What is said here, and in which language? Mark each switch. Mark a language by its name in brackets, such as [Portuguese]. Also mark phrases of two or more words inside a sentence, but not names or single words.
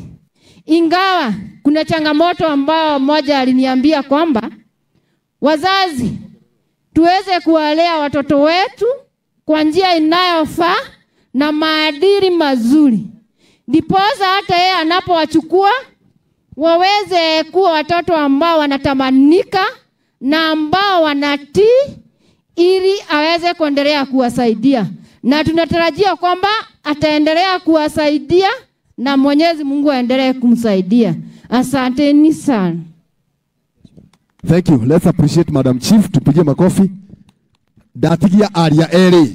[Swahili] Ingawa kuna changamoto ambao mmoja aliniambia kwamba wazazi tuweze kuwalea watoto wetu kwa njia inayofaa na maadili mazuri, ndiposa hata yeye anapowachukua waweze kuwa watoto ambao wanatamanika na ambao wanatii, ili aweze kuendelea kuwasaidia. Na tunatarajia kwamba ataendelea kuwasaidia na Mwenyezi Mungu aendelee kumsaidia. Asanteni sana. [English] Thank you. Let's appreciate Madam Chief. [Swahili] Tupige makofi. Datigia aria eri.